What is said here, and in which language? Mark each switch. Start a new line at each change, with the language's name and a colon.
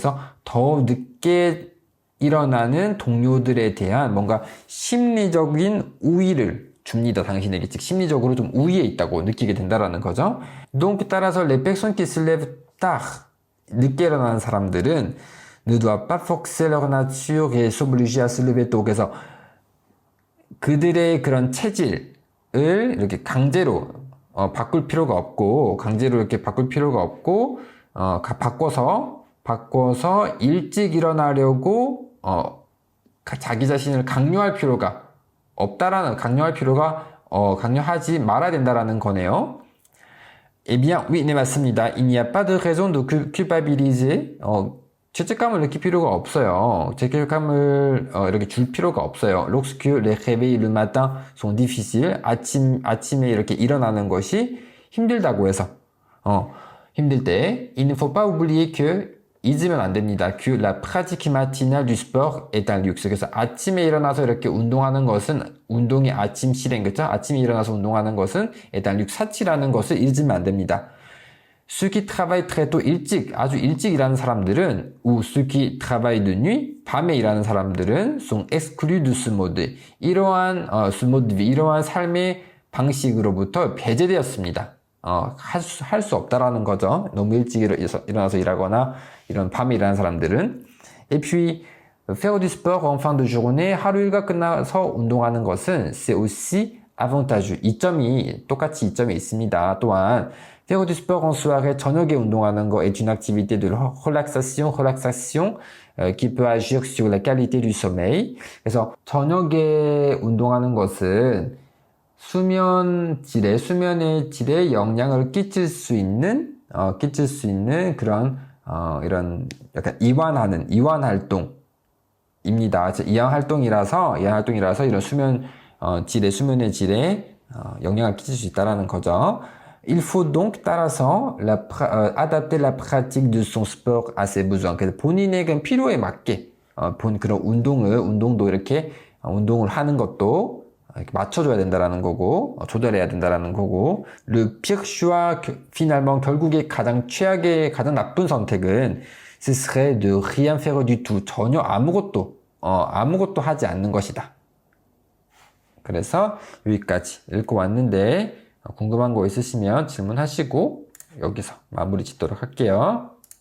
Korean: 그래서 더 늦게 일어나는 동료들에 대한 뭔가 심리적인 우위를 줍니다. 당신에게. 즉, 심리적으로 좀 우위에 있다고 느끼게 된다라는 거죠.
French: Donc,
Korean: 따라서
French: les personnes qui se lèvent tard,
Korean: 늦게 일어나는 사람들은
French: ne doivent pas forcer leur nature et s'obliger à se lever tôt.
Korean: 그래서 그들의 그런 체질을 이렇게 강제로 바꿀 필요가 없고, 강제로 이렇게 바꿀 필요가 없고, 바꿔서 일찍 일어나려고 자기 자신을 강요할 필요가 없다라는, 강요하지 말아야 된다라는 거네요.
French: Eh bien, oui,
Korean: 네, 맞습니다.
French: Il n'y a pas de raison de culpabiliser.
Korean: 죄책감을 느낄 필요가 없어요. 죄책감을 이렇게 줄 필요가 없어요.
French: Lorsque les réveils le matin sont difficiles.
Korean: 아침에 이렇게 일어나는 것이 힘들다고 해서 힘들 때
French: il ne faut pas oublier que
Korean: 잊으면 안 됩니다.
French: Que la pratique matinale du sport est un luxe.
Korean: 그래서 아침에 일어나서 이렇게 운동하는 것은 운동의 아침 실행, 그렇죠? 아침에 일어나서 운동하는 것은
French: est un luxe,
Korean: 사치라는 것을 잊으면 안 됩니다.
French: Ceux qui travaillent très tôt,
Korean: 아주 일찍 일하는 사람들은,
French: ou ceux qui travaillent de nuit,
Korean: 밤에 일하는 사람들은
French: sont exclus de ce mode.
Korean: 이러한 삶의 방식으로부터 배제되었습니다. 할 수 없다라는 거죠. 너무 일찍 일어나서 일하거나 이런 밤에 일하는 사람들은.
French: Et puis, faire du sport en fin de journée,
Korean: 하루 일과 끝나서 운동하는 것은
French: c'est aussi avantageux.
Korean: 똑같이 이점이 있습니다. 또한
French: faire du sport en soirée,
Korean: 저녁에 운동하는 거
French: est une activité de relaxation qui peut agir sur la qualité du sommeil.
Korean: 그래서 저녁에 운동하는 것은 수면의 질에 영향을 끼칠 수 있는 그런 이런 약간 이완 활동입니다. 이완 활동이라서 이런 수면의 질에 영향을 끼칠 수 있다라는 거죠.
French: Il faut donc
Korean: 따라서
French: adapter la pratique de son sport à ses besoins.
Korean: 그래서 본인의 그 필요에 맞게 그런 운동도 이렇게 운동을 하는 것도 이렇게 맞춰줘야 된다라는 거고, 조절해야 된다라는 거고.
French: Le pire choix, finalement
Korean: 결국에 가장 나쁜 선택은
French: ce serait de rien faire du tout.
Korean: 전혀 아무것도 하지 않는 것이다. 그래서 여기까지 읽고 왔는데 궁금한 거 있으시면 질문하시고 여기서 마무리 짓도록 할게요.